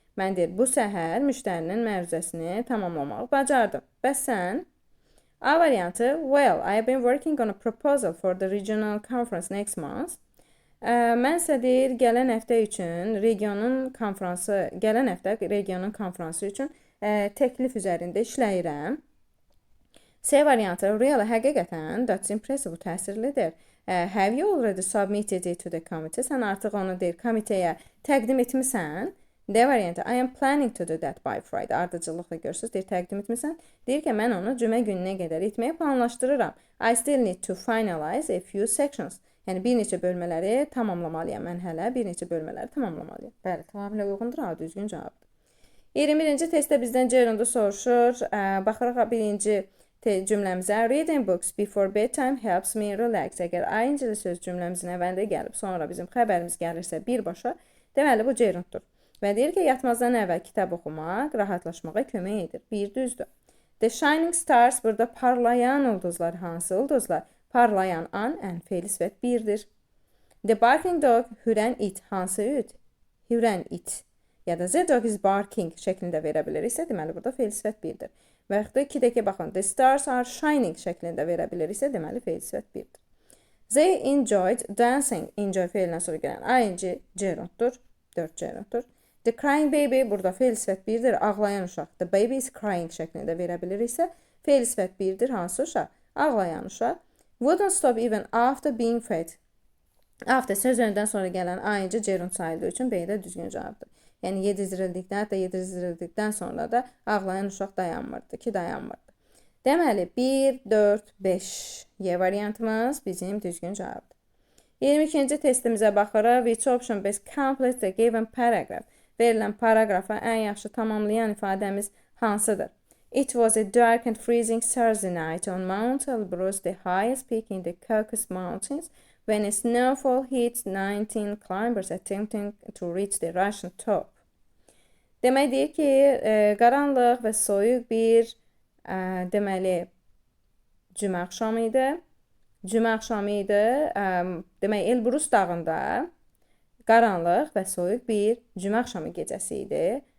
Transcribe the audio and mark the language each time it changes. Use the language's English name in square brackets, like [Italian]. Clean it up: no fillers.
[Azerbaijani] Mən deyir, bu səhər müştərinin məruzəsini tamamlamaq bacardım. Bəs sən? A variantı, [English] well, I have been working on a proposal for the regional conference next month. [Azerbaijani] Mənsə deyir, gələn həftə regionun konfransı üçün təklif üzərində işləyirəm. C variantı, [English] really, [Azerbaijani] həqiqətən, [English] that's impressive, [Azerbaijani] bu təsirlidir. [English] Have you already submitted it to the committee? [Azerbaijani] Sən artıq onu deyir, komitəyə təqdim etmisən. D variantı, [English] I am planning to do that by Friday. [Azerbaijani] Ardıcılıqla görürsünüz, deyir, təqdim etmirsən. Deyir ki, mən onu cümə gününə qədər etməyi planlaşdırıram. [English] I still need to finalize a few sections. [Azerbaijani] Yəni, bir neçə bölmələri tamamlamalıyam. Mən hələ bir neçə bölmələri tamamlamalıyam. Bəli, tamamilə uyğundur, A düzgün cavabdır. 21-ci testdə bizdən Cerondu soruşur. Baxırıq birinci cümləmizə. [English] Reading books before bedtime helps me relax. [Azerbaijani] Əgər ayıncılı söz cümləmizin əvvəlində gəlib, sonra bizim xəbərimiz gəlirsə birbaşa, deməli bu Ceronddur. Və deyir ki, yatmazdan əvvəl kitab oxumaq rahatlaşmağa kömək edir. Bir düzdür. [English] The Shining Stars, [Azerbaijani] burada parlayan ulduzlar hansı ulduzlar? Parlayan an, fe'li sifət birdir. [English] The Barking Dog, [Azerbaijani] hürən it hansı it? Hürən it. Ya da [English] The Dog is barking [Azerbaijani] şəklində verə biliriksə, deməli burada fe'li sifət birdir. Və yaxud da 2-dəki baxın, [English] The Stars are shining [Azerbaijani] şəklində verə biliriksə, deməli fe'li sifət birdir. [English] They enjoyed dancing. [Azerbaijani] Enjoy fe'lindən sonra gələn ing gerunddur. 4 gerunddur. [English] The crying baby, [Azerbaijani] burada fe'l sifət birdir, ağlayan uşaq. [English] The baby is crying [Azerbaijani] şəklində verə biliriksə, fe'l sifət birdir, hansı uşaq? Ağlayan uşaq. [English] Wouldn't stop even after being fed. [Azerbaijani] After sözündən sonra gələn ing gerund sayıldığı üçün B də düzgün cavabdır. Yəni yedirildikdən sonra da ağlayan uşaq dayanmırdı ki, dayanmırdı. Deməli 1, 4, 5 Y variantımız bizim düzgün cavabdır. 22-ci testimizə baxırıq. [English] Which option best completes the given paragraph? [Azerbaijani] Verilən paragrafa ən yaxşı tamamlayan ifadəmiz hansıdır? [English] It was a dark and freezing Thursday night on Mount Elbrus, the highest peak in the Caucasus Mountains, when a snowfall hit 19 climbers attempting to reach the Russian top. [Azerbaijani] Demək deyir ki, qaranlıq və soyuq bir deməli cümə axşamı idi. cümə axşamı idi. Demək, Elbrus dağında qaranlıq və soyuq bir cümə axşamı gecəsi idi.